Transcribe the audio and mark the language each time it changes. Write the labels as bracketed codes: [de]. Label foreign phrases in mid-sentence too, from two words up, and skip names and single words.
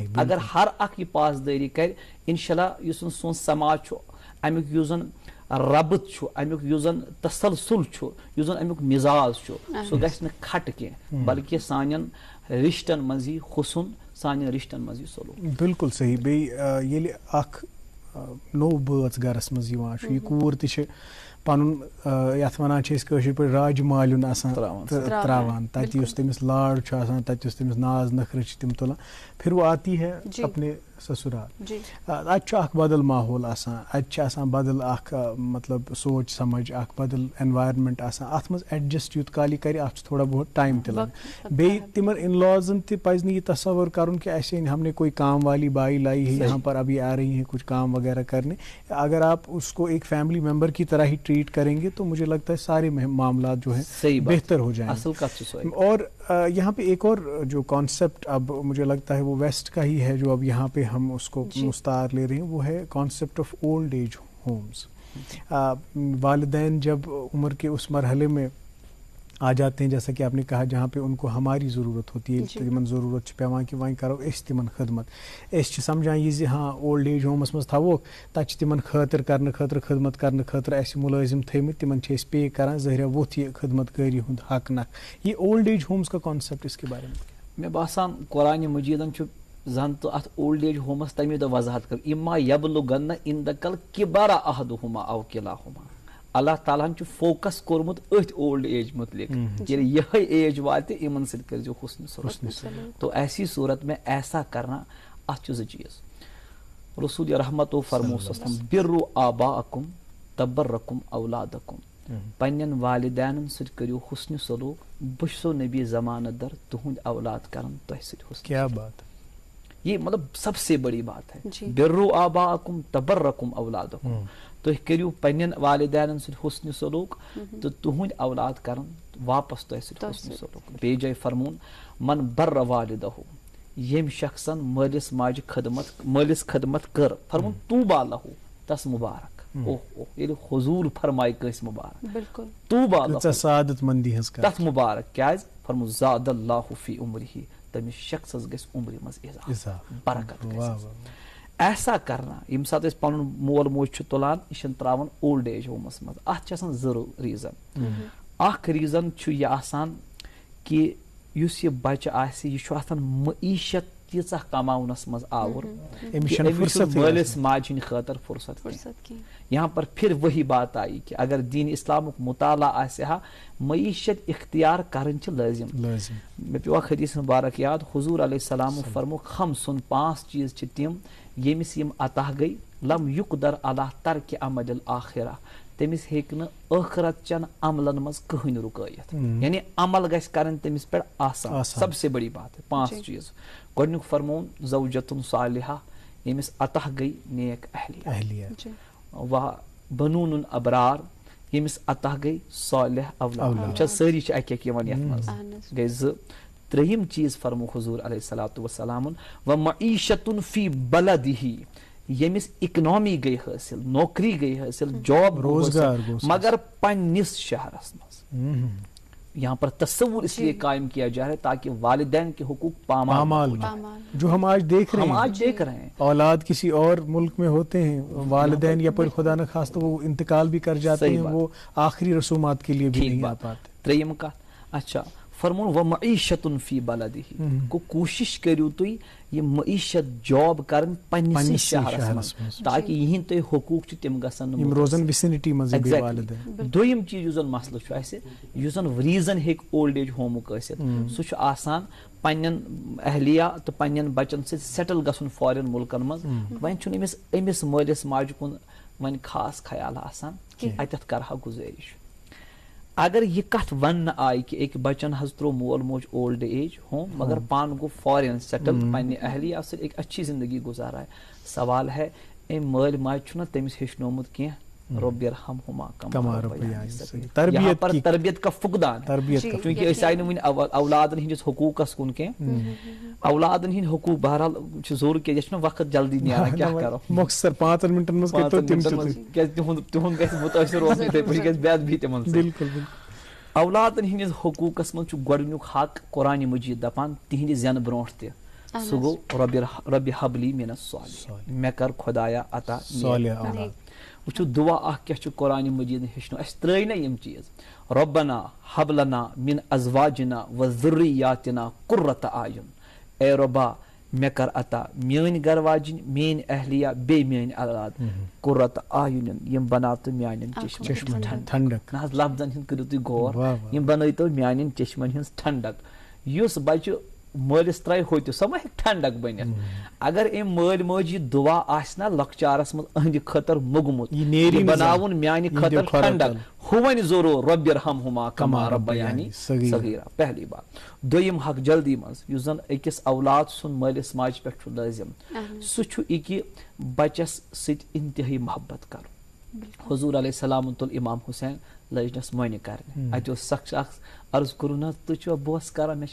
[ks] اگر ہر اکھ یہ پاسداری کر، انشاءاللہ یُس سون سماج چھُ امیُک یُس زن ربط چھُ، امیُک یُس زن تسلسل چھُ، یُس زن امیُک مزاج چھُ، سُہ گژھِ نہٕ کھٹ کینٛہہ بلکہ سانٮ۪ن رشتن منٛز یی حسن، سانٮ۪ن رشتن منٛز یی سلوک. [ur] بالکل صحیح. [ks] بیٚیہِ ییٚلہِ اکھ نوٚو بٲژ گرس منٛز یِوان چھُ، یہِ کوٗر تہِ چھِ پَنُن یَتھ وَنان چھِ أسۍ کٲشِر پٲٹھۍ راج مالیُن آسان ترٛاوان تَتہِ یُس تٔمِس لاڈ چھُ آسان تَتہِ یُس تٔمِس ناز نخرٕ چھِ تِم تُلان [ur] پھر وہ آتی ہے اپنے سسرال. [ks] اَتہِ چھُ اکھ بدل ماحول آسان, اَتہِ چھِ آسان بدل اکھ مطلب سونچ سمجھ, اکھ بدل اینوارمنٹ آسان, اَتھ منٛز ایڈجسٹ یوٗت کال یہِ کرِ اَتھ چھُ تھوڑا بہت ٹایم تہِ لگان. بیٚیہِ تِمن ان لازن تہِ پزِ نہٕ یہِ تصور کرُن [ur] کہ ایسے ہم نے کوئی کام والی بائی لائی ہے یہاں پر ابھی آ رہی ہیں کچھ کام وغیرہ کرنے. اگر آپ اس کو ایک فیملی ممبر کی طرح ہی ٹریٹ کریں گے تو مجھے لگتا ہے سارے معاملات جو ہیں بہتر ہو جائیں گے. اور یہاں پہ ایک اور جو کانسیپٹ اب مجھے لگتا ہے وہ ویسٹ کا ہی ہے جو اب یہاں پہ ہم اس کو مستعار لے رہے ہیں, وہ ہے [en] concept of old age homes. [ur] والدین جب عمر کے اس مرحلے میں آ جاتے ہیں جیسا کہ آپ نے کہا جہاں پہ ان کو ہماری ضرورت ہوتی ہے, [ks] تمن ضرورت پیوان کہ وۄنۍ کرو أسۍ تمن خدمت, أسۍ چھِ سمجھان یہ زِ ہاں [en] old age homes [ks] منٛز تھاووکھ تتہِ چھِ تمن خٲطر کرنہٕ خٲطرٕ خدمت کرنہٕ خٲطرٕ اَسہِ مُلٲزم تھٲیمٕتۍ, تمن چھِ أسۍ پے کران, ظٲہرا ووٚتھ یہِ خدمت کٲری ہُنٛد حق نکھ. [ur] یہ [en] old age homes [ur] کا کانسیپٹ اس کے بارے میں [ks] مےٚ باسان قرآنِ مجیدن چھُ زن تو اتھ [en] old age homes [ks] تمی دۄہ وضاحت کر [ar] اما یبلغن عندکل کبر احدہما او کلاہما. [ks] اللہ تعالیٰ ہن چھُ فوکس کوٚرمُت أتھۍ [en] old age [ks] متعلق, ییٚلہِ یِہے ایج واتہِ یِمن سۭتۍ کٔرۍزیو حسن سلوک. [ur] تو ایسی صورت میں ایسا کرنا [ks] اتھ چھِ زٕ چیٖز. رسول رحمتو فرمو [ar] برُّ آباءکم تبرکم اولادکم, [ks] پننٮ۪ن والدینن سۭتۍ کٔرِو حسن سلوک, بہٕ چھُسو نبی زمانہٕ در تُہنٛدۍ اولاد کرن تۄہہِ سۭتۍ حسن. [ur] کیا بات, یہ مطلب سب سے بڑی بات ہے. [ar] برُّ آباءکم تبرکم اولادکم, [ks] تُہۍ کٔرِو پننٮ۪ن والدینن سۭتۍ حسن سلوک تہٕ تُہنٛدۍ اولاد کرن واپس تۄہہِ سۭتۍ حسن سلوک. بیٚیہِ جایہِ فرمون [ar] من بر والدہو, [ks] ییٚمۍ شخصن مٲلِس ماجہِ خدمت کٔر, فرمون [ar] طوبیٰ لہو [ks] تس مبارک. ییٚلہِ حضوٗر فرمایہِ کٲنٛسہِ مبارک, [ar] طوبیٰ لہو [ks] سعادت مندی ہٕنٛز تتھ مبارک. کیٛازِ فرمون [ar] زاد اللہ فی عمرہ, [ks] تٔمِس شخصس گژھِ عمرِ منٛز اضافہٕ, برکت گژھٮ۪س. ایسا کرنا ییٚمہِ ساتہٕ أسۍ پنُن مول موج چھِ تُلان یہِ چھِنہٕ ترٛاوان [en] old age homes [ks] منٛز. اتھ چھِ آسان زٕ ریٖزن. اکھ ریٖزن چھُ یہِ آسان کہِ یُس یہِ بچہِ آسہِ یہِ چھُ آسان معیشت تیٖژاہ کماونس منٛز آوُر مٲلِس ماجہِ ہٕنٛدِ خٲطرٕ فرصت کینٛہہ. [ur] یہاں پر پھر وہی بات آئی کہ اگر دین [ks] اسلامُک مطالعہ آسہِ ہا معیشت اختیار کرٕنۍ چھِ لٲزم. مےٚ پیوٚو اکھ حدیث مبارک یاد, حضوٗر [ar] علیہ السلام [ks] فرمو خمسُن, 5 چیٖز چھِ تِم ییٚمِس یِم عطا گٔے [ar] لم یُقدر علی ترکِ عمل الاخرہ, [ks] تٔمِس ہیٚکہِ نہٕ ٲخرت چٮ۪ن عملن منٛز کٕہٕنۍ رُکٲیِتھ. یعنی عمل گژھِ کرٕنۍ تٔمِس پٮ۪ٹھ آسان. [ur] سب سے بڑی بات ہے 5 چیٖز. [ks] گۄڈنیُک فرمون [ar] زوجتُن صالحہ, [ks] ییٚمِس عطا گٔے نیک اہلیہ. [ar] بنوٗنُن ابرار, [ks] ییٚمِس عطا گٔے صالح اولاد. سٲری چھِ اکہِ اکہِ یِوان یتھ منٛز, گٔے 2. ترٛیٚیِم چیٖز فرمو حضوٗر [ar] علیہ الصلوٰتُ وسلامن ومعیشتُن فی بلدہ, [ks] ییٚمِس اکنامی گٔے حٲصِل, نوکری گٔے حٲصِل, جاب روزگار مگر پننِس شہرس منٛز. [ur] یہاں پر تصور اس لیے قائم کیا جا رہا ہے تاکہ والدین کے حقوق پامال جو ہم آج دیکھ رہے ہیں. اولاد کسی اور ملک میں ہوتے ہیں, والدین یا پر خدا نخواستہ وہ انتقال بھی کر جاتے ہیں, وہ آخری رسومات کے لیے بھی نہیں آ پاتے. [ks] 3 کتھ, اچھا فرمون [ar] ومعیشتن فی بلدہ, [ks] کو کوشش کٔرِو تُہۍ یہ معیشت جاب کرن پننِسٕے شہرس منٛز تاکہ یِہنٛدۍ تۄہہِ حقوٗق چھِ تِم گژھن نہٕ روزن وِسنٹی منٛز. دوٚیِم چیٖز یُس زن مسلہٕ چھُ اسہِ, یُس زن ریٖزن ہیٚکہِ [en] old age home [ks] ٲسِتھ, سُہ چھُ آسان پننٮ۪ن اہلیہ تہٕ پننٮ۪ن بچن سۭتۍ سیٹل گژھُن فارین مُلکن منٛز. وۄنۍ چھُنہٕ أمِس مٲلِس ماجہِ کُن وۄنۍ خاص خیال آسان, اتٮ۪تھ کرہا گُزٲرِش. اگر یہ کتھ وننہٕ آیہِ کہ أکۍ بچن حظ ترٛوو مول موج [en] old age home [ks] مگر پانہٕ گوٚو فارین سیٹل پننہِ اہلیہ سۭتۍ [ur] ایک اچھی زندگی گزارا ہے, [ks] سوال ہے أمۍ مٲلۍ ماجہِ چھُنہ تٔمِس ہیٚچھنومُت کینٛہہ [ar] رب ارحمہما کما ربیانی. [ur] یہاں پر تربیت کا فقدان, [ks] چونکہ أسۍ آیہِ نہٕ وُنہِ اولادن ہٕنٛدِس حقوٗقس کُن کینٛہہ. اولادن ہٕنٛدۍ حقوٗق بہرحال چھِ ضروٗر کیٛازِ چھُنہ وقت جلدی نیران, کیٛاہ کرو مۄخصر 5 منٹن منٛز کیٛازِ تِہُنٛد گژھِ مُتٲثر روزُن یِتھٕے پٲٹھۍ, گژھِ بے ادبی تِمن سۭتۍ. اولادن ہٕنٛدِس حقوٗقس منٛز چھُ گۄڈنیُک حق قرآنِ مجیٖد دپان تِہنٛدِ زینہٕ برونٛٹھ تہِ, سُہ گوٚو [ar] ربِ حبلی من الصالحین, [ks] مےٚ کر خۄدایا عطا صالح اولاد. وٕچھو دعا اکھ کیٛاہ چھُ قرآنِ مجیٖد ہیٚچھنو اَسہِ, ترٛٲے نہ یِم چیٖز, [ar] ربنا حب لنا من ازواجنا و ذریاتنا قرۃ اعین, [ks] اے رۄبا مے کر عطا میٲنۍ گھر واجِنۍ میٲنۍ اہلیہ بیٚیہِ میٲنۍ اولاد [ar] قُرۃ اعیُن [ks] یِم بناوتو میانٮ۪ن چشمن ٹھنڈک نہ حظ لفظن ہُنٛد کٔرِو تُہۍ غور یِم بنٲیتو میانٮ۪ن چشمن ہٕنٛز ٹھنڈک یُس بچہِ مٲلِس ترٛایہِ ہوٚتہِ سۄ ما ہیٚکہِ ٹھنڈک بٔنِتھ اگر أمۍ مٲلۍ مٲجۍ یہِ دُعا آسہِ نا لۄکچارس منٛز أہنٛدِ خٲطرٕ موٚگمُت یہِ بناوُن میانہِ خٲطرٕ ٹھنڈک ہُہ وَنہِ ضروٗر [ar] رۄبِ ارحمہُما کما ربیانی صغیرا [ur] پہلی بات [ks] دوٚیِم حق جلدی منٛز یُس زن أکِس اولاد سُنٛد مٲلِس ماجہِ پٮ۪ٹھ چھُ لٲزِم سُہ چھُ یہِ کہِ بچس سۭتۍ انتہٲیی محبت کرُن حضوٗر [ar] علیہ السلامن [ks] تُل امام حُسین لٲجنس مۄنہِ کرنہِ اتہِ اوس سخ شخص عرض کوٚرُن حظ تُہۍ چھِوا بوس کران مےٚ